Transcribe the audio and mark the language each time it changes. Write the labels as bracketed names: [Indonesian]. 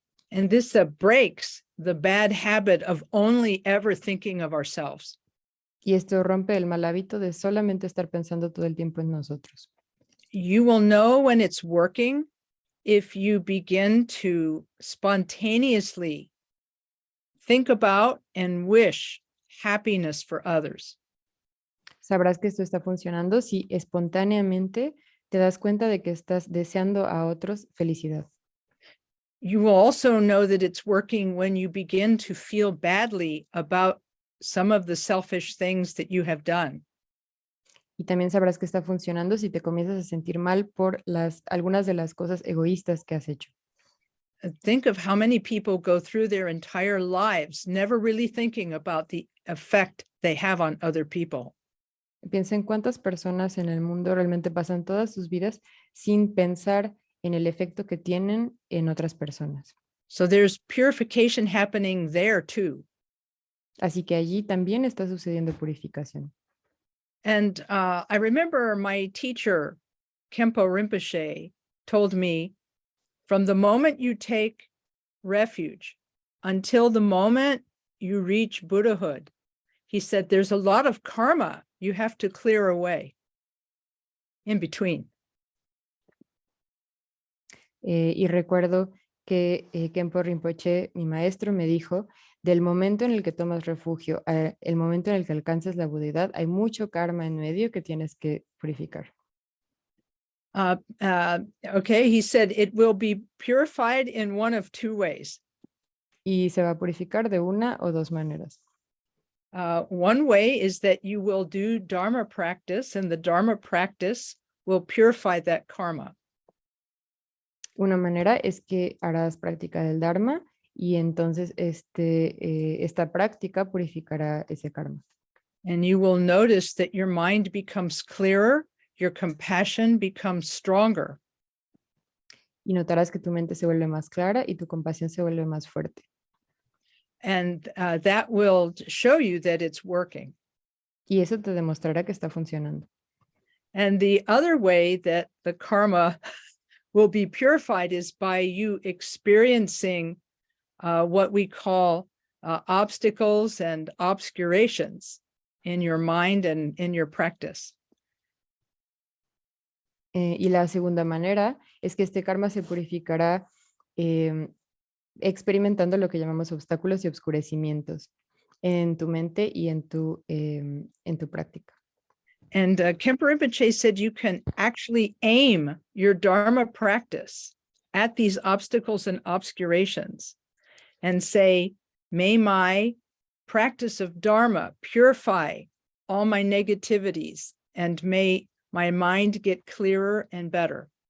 [English] And this breaks the bad habit of only ever thinking of ourselves. [Spanish] Y esto rompe el mal hábito de solamente estar pensando todo el tiempo en nosotros. [English] You will know when it's working if you begin to spontaneously think about and wish happiness for others. [Spanish] Sabrás que esto está funcionando si espontáneamente te das cuenta de que estás deseando a otros felicidad. [English] You will also know that it's working when you begin to feel badly about some of the selfish things that you have done. [Spanish] Y también sabrás que está funcionando si te comienzas a sentir mal por algunas de las cosas egoístas que has hecho. [English] Think of how many people go through their entire lives never really thinking about the effect they have on other people. [Spanish] Piensa en cuántas personas en el mundo realmente pasan todas sus vidas sin pensar en el efecto que tienen en otras personas. [English] So there's purification happening there too. [Spanish] Así que allí también está sucediendo purificación. [English] And I remember my teacher, Kempo Rinpoche, told me, from the moment you take refuge until the moment you reach Buddhahood, he said, there's a lot of karma you have to clear away in between. [Spanish] Y recuerdo que Kempo Rinpoche, mi maestro, me dijo, del momento en el que tomas refugio al momento en el que alcanzas la budidad, hay mucho karma en medio que tienes que purificar. [English] Okay, he said it will be purified in one of two ways. [Spanish] Y se va a purificar de una o dos maneras. [English] One way is that you will do Dharma practice, and the Dharma practice will purify that karma. [Spanish] Una manera es que harás práctica del Dharma y entonces esta práctica purificará ese karma. [English] And you will notice that your mind becomes clearer, your compassion becomes stronger. [Spanish] Y notarás que tu mente se vuelve más clara y tu compasión se vuelve más fuerte. [English] And that will show you that it's working. [Spanish] Y eso te demostrará que está funcionando. [English] And the other way that the karma will be purified is by you experiencing what we call obstacles and obscurations in your mind and in your practice. [Spanish] Y la segunda manera es que este karma se purificará experimentando lo que llamamos obstáculos y obscurecimientos en tu mente y en tu práctica. [English] And Kempo Rinpoche said you can actually aim your Dharma practice at these obstacles and obscurations and say, may my practice of Dharma purify all my negativities, and may my mind get clearer and better.